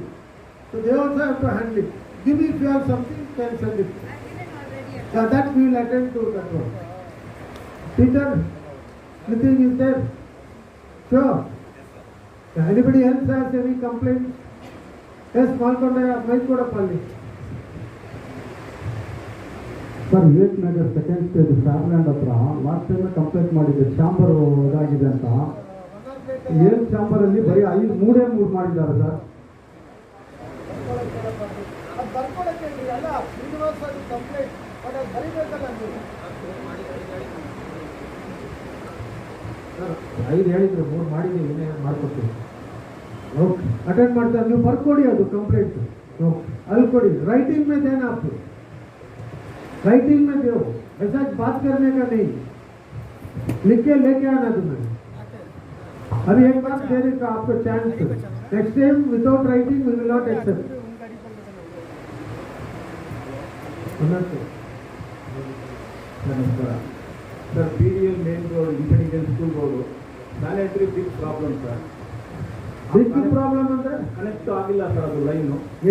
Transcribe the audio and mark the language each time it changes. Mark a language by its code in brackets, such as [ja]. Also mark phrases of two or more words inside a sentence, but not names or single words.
[en] So they also have to handle it. Give me if you have something, can send it. That we will attend to that one. Peter, anything is there? Sure. Anybody else has any complaints? Yes, Malkonda, Maikodapalli. [kn] ಸರ್ ವಿವೇಕ್ ನಗರ್ [en] second stage [kn] ಸ್ಟಾರ್ಲ್ಯಾಂಡ್ ಹತ್ರ [en] last time complaint [kn] ಮಾಡಿದ್ದೆ ಚಾಂಬರ್ ಇದಾಗಿದೆ ಅಂತ. 7 ಚಾಂಬರಲ್ಲಿ ಬರೀ 3 ಮಾಡಿದ್ದಾರೆ ಸರ್. ಅದು ಬರ್ಕೊಳಕ್ಕೆ ಅಲ್ಲ [en] universal complaint but [kn] ಅದು ಬರೀಬೇಕಲ್ಲ ನೀವು. 5 ಹೇಳಿದ್ರು 3 ಮಾಡಿದ್ದೀವಿ, ಏನೇ ಮಾಡ್ಕೊಡ್ತೀವಿ. ಓಕೆ, ಅಟೆಂಡ್ ಮಾಡ್ತಾರೆ. ನೀವು ಬರ್ಕೊಡಿ ಅದು ಕಂಪ್ಲೇಂಟ್. ಓಕೆ, ಅಲ್ಲಿ ಕೊಡಿ. [hi] राइटिंग में देना आपको, राइटिंग में दो. ऐसा बात करने का नहीं, लिख के लेके आना तुम्हें. अभी एक बार देने का आपको चांस. [en] next time without writing we will not accept. [kn] ನಮಸ್ಕಾರ ಸರ್. PDL ಮೇನ್ ರೋಡ್, ಇಂಟೆಲಿಜೆನ್ಸ್ ಸ್ಕೂಲ್ ರೋಡು, [en] sanitary big problem [kn] ಸರ್. [en] big problem [kn] ಅಂದ್ರೆ ಕನೆಕ್ಟ್ ಆಗಿಲ್ಲ ಸರ್ ಅದು ಲೈನು.